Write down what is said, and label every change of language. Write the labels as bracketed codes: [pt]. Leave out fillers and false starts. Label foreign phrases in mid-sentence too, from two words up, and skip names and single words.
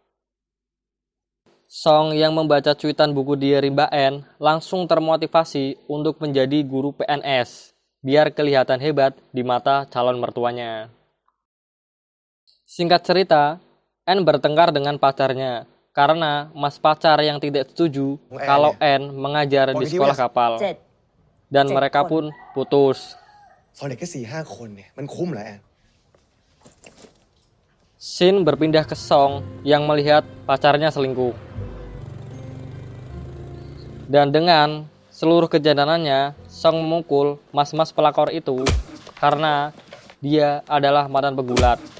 [id] Song yang membaca cuitan buku diary Mbak Anne langsung termotivasi untuk menjadi guru PNS, biar kelihatan hebat di mata calon mertuanya. Singkat cerita, Anne bertengkar dengan pacarnya karena mas pacar yang tidak setuju kalau Anne mengajar di sekolah kapal, dan mereka pun putus. [th] สอนเด็กแค่4-5 คนเนี่ยมันคุ้มเหรอแอน [id] Scene berpindah ke Song yang melihat pacarnya selingkuh. Dan dengan seluruh kejadanannya, Song memukul mas-mas pelakor itu karena dia adalah mantan pegulat.